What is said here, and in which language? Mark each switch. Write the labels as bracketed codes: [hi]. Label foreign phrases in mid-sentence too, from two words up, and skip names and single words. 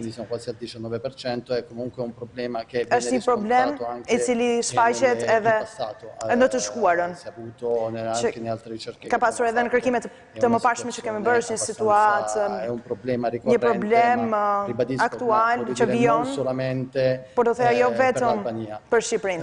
[it] Quindi siamo quasi al 19%, è comunque un problema che [sq] është një problem i cili shfaqet edhe në të shkuarën, ka pasur edhe në kërkimet të mëparshme që kemi bërë, një situatë, një problem aktual që vijon, por do thëja jo vetëm për Shqipërinë.